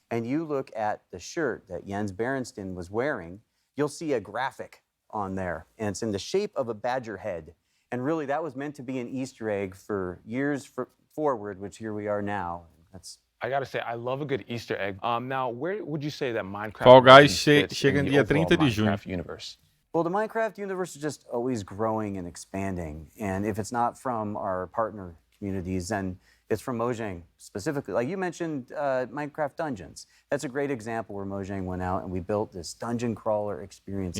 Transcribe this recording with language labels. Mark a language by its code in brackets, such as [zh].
[en] And you look at the shirt that Jens Berenstain was wearing, you'll see a graphic on there, and it's in the shape of a badger head. And really, that was meant to be an Easter egg for years forward, which here we are now. I gotta say, I love a good Easter egg. Now, where would you say that Minecraft [pt] Fall Guys chega dia 30 de junho. [en] Universe? Well, the Minecraft universe is just always growing and expanding. And if it's not from our partner communities, then It's from Mojang specifically. Like you mentioned, Minecraft Dungeons. That's a great example where Mojang went out and we built this dungeon crawler experience.